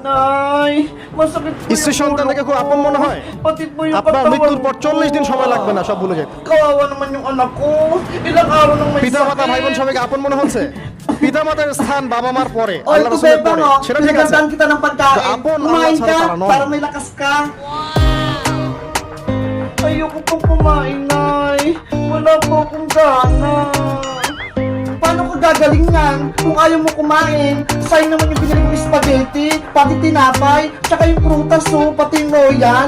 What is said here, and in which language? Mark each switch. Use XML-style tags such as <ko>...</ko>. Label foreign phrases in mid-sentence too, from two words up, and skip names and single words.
<bn>স্ত্রী সন্তানকে খুব আপন মনে হয়। আপনার মৃত্যুর পর 40 দিন সময় লাগবে না সব ভুলে যেতে। পিতা মাতা ভাই বোন সবাইকে আপন মনে হচ্ছে। পিতা মাতার স্থান বাবা মার পরে, আল্লাহ রাসূলের পরে, সেটা ঠিক আছে। আপন আল্লাহ ছাড়া তারা নয়।</bn> <tl>Para may lakas ka. Ayoko pong kumain, Nay. Wala po akong gana. Paano ka gagaling yan? Kung ayaw mo kumain, sayang naman yung binili mong spaghetti, pati tinapay, tsaka yung prutas, pati yung royal.</tl>